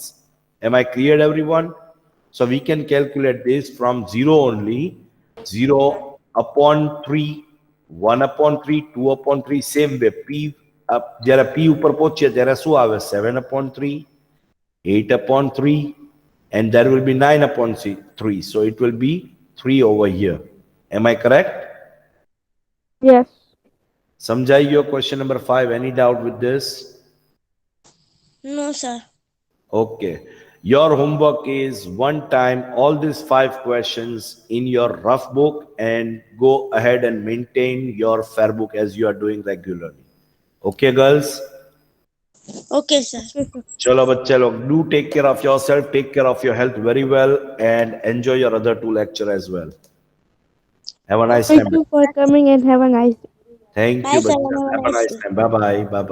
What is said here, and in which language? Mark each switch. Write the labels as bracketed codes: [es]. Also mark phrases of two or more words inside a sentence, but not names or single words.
[en] Am I clear, everyone? So we can calculate this from 0 only. 0 upon 3, 1 upon 3, 2 upon 3, same way. [gu] જ્યારે P ઉપર પહોંચીએ ત્યારે શું આવે? [en] 7 upon 3, 8 upon 3, and there will be 9 upon 3. So it will be 3 over here. Am I correct? Yes. [gu] સમજાઈ ગયો? [en] Question number 5. Any doubt with this? No, sir. Okay. Your homework is one time all these 5 questions in your rough book and go ahead and maintain your fair book as you are doing regularly. Okay, girls? Okay, sir. [hi] चलो बच्चे लोग, [en] do take care of yourself, take care of your health very well, and enjoy your other 2 lecture as well. Have a nice Thank time. you for coming and have a nice day. Thank Bye, you. sir. Bachcha. Have a Have a nice nice time. Bye bye. Bye bye.